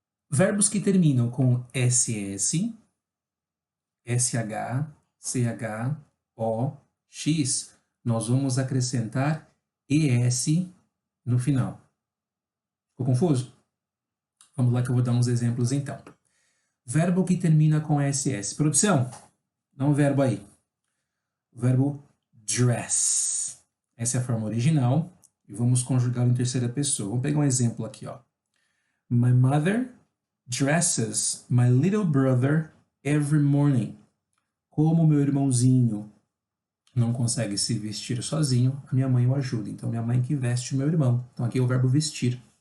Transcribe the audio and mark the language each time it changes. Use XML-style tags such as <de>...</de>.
<pt>Verbos que terminam com SS, SH, CH, O, X, nós vamos acrescentar ES no final. Ficou confuso? Vamos lá que eu vou dar uns exemplos então. Verbo que termina com SS. Produção, dá um verbo aí. O verbo dress. Essa é a forma original. E vamos conjugá-lo em terceira pessoa. Vamos pegar um exemplo aqui, ó.</pt> <en>My mother dresses my little brother every morning.</en> <pt>Como meu irmãozinho não consegue se vestir sozinho, a minha mãe o ajuda. Então, minha mãe que veste o meu irmão. Então, aqui é o verbo vestir.</pt>